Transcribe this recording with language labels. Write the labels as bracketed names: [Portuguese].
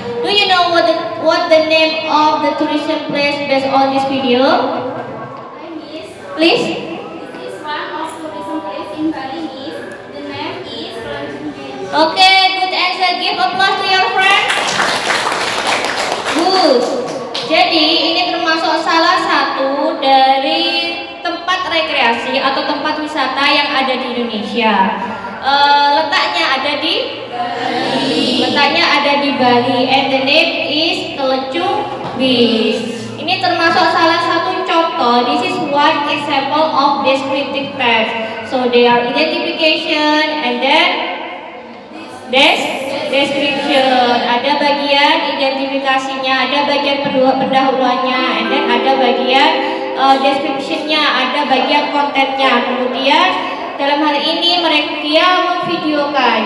[English] Do you know what the name of the tourism place based on this video? Hi, Miss. Please. This is one of tourism place in Bali, Miss. The name is Klaichung Beach. Okay, good answer. Give applause to your friend. Good. [Indonesian] Jadi ini termasuk salah satu dari tempat rekreasi atau tempat wisata yang ada di Indonesia. Letaknya ada di Bali. Letaknya ada di Bali, [English] and the name is [Indonesian] Klaichung Beach. Ini termasuk salah satu contoh. [English] This is one example of descriptive text. So there are identification and then description. [Indonesian] Ada bagian identifikasinya, ada bagian pendahuluannya, [English] and then [Indonesian] ada bagian description-nya, ada bagian kontennya. Kemudian dalam hal ini dia memvideokan.